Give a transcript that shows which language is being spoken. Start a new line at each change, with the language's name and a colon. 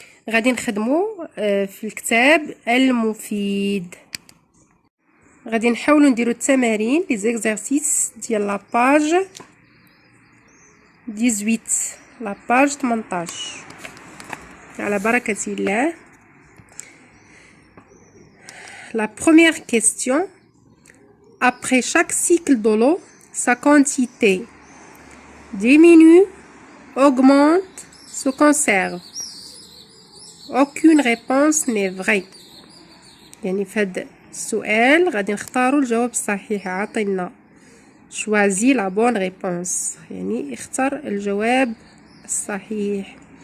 Arabic: غادي نخدموا في الكتاب المفيد. غادي نحاولوا نديروا التمارين لي زيكزارسيس ديال لاباج 18 لاباج 18 على بركه الله.
French: La première question. Après chaque cycle de l'eau, sa quantité diminue, augmente, se conserve. Aucune réponse n'est vraie.
Arabic: يعني في هذا السؤال غادي نختاروا الجواب الصحيح. عطينا
French: choisis la bonne réponse،
Arabic: يعني اختار الجواب الصحيح.